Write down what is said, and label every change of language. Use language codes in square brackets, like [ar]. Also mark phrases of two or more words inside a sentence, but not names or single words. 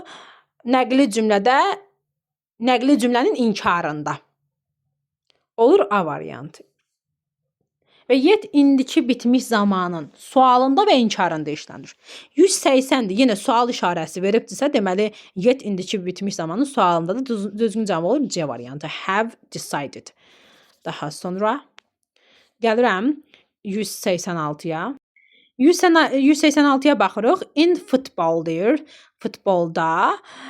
[az] Nəqli cümlədə, nəqli cümlənin inkarında. Olur A variantı. Və yet indiki bitmiş zamanın sualında və inkarında işlənir. 180-dir. Yenə sual işarəsi veribdirsə, deməli yet indiki bitmiş zamanın sualındadır. Düzgün cavab olur C variantı. [en] Have decided. [az] Daha sonra gəlirəm 186-ya. 186-ya baxırıq. [en] In football [az] deyir. Futbolda